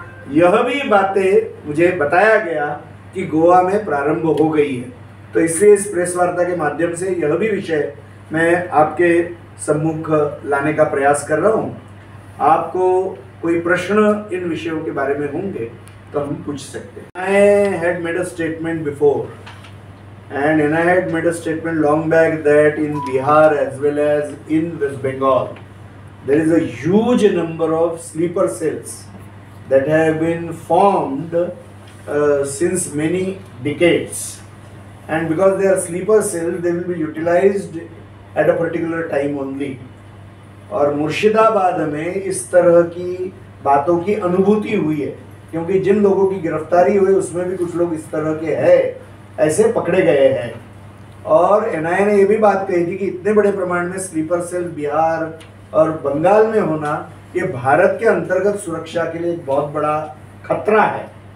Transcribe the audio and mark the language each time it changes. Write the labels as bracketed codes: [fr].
[hi] यह भी बातें मुझे बताया गया कि गोवा में प्रारंभ हो गई है। तो इसलिए इस प्रेस वार्ता के माध्यम से यह भी विषय मैं आपके सम्मुख लाने का प्रयास कर रहा हूँ। आपको कोई प्रश्न इन विषयों के बारे में होंगे तो हम पूछ सकते हैं। [en] I had made a statement before and I had made a statement long back that in Bihar as well as in West Bengal there is a huge number of sleeper cells that have been formed since many decades, and because they are sleeper cells they will be utilized at a particular time only. [hi] और मुर्शिदाबाद में इस तरह की बातों की अनुभूति हुई है, क्योंकि जिन लोगों की गिरफ्तारी हुई उसमें भी कुछ लोग इस तरह के हैं, ऐसे पकड़े गए हैं। और एनआईए ने ये भी बात कही थी कि इतने बड़े प्रमाण में स्लीपर सेल बिहार और बंगाल में होना ये भारत के अंतर्गत सुरक्षा के लिए एक बहुत बड़ा खतरा है।